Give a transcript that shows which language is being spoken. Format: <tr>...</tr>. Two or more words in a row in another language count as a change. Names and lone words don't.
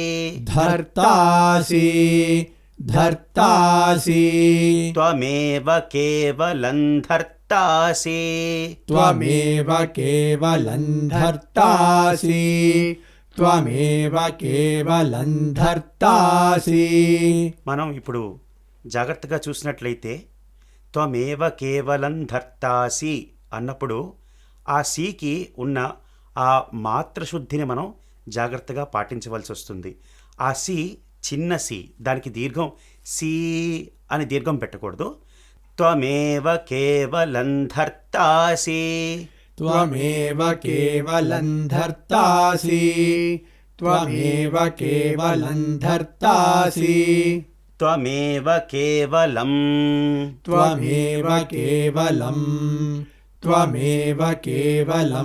<sa>धर्तासि धर्तासि त्वमेव केवलं धर्तासि त्वमेव केवलं धर्तासि त्वमेव केवलं धर्तासि।</sa> <te>మనం ఇప్పుడు జాగ్రత్తగా చూసినట్లయితే</te> <sa>త్వమేవ కేవలం ధర్తాసి</sa> <te>అన్నప్పుడు ఆ సీకి ఉన్న ఆ మాత్రశుద్ధిని మనం జాగ్రత్తగా పాటించవలసి వస్తుంది. ఆ సి చిన్న సి, దానికి దీర్ఘం సి అని దీర్ఘం పెట్టకూడదు.</te> <sa>త్వమేవ కేవలం ధర్తాసి त्वमेव केवलं धर्तासि त्वमेव केवलं धर्तासि त्वमेव केवलं त्वमेव केवलं त्वमेव केवलं</sa>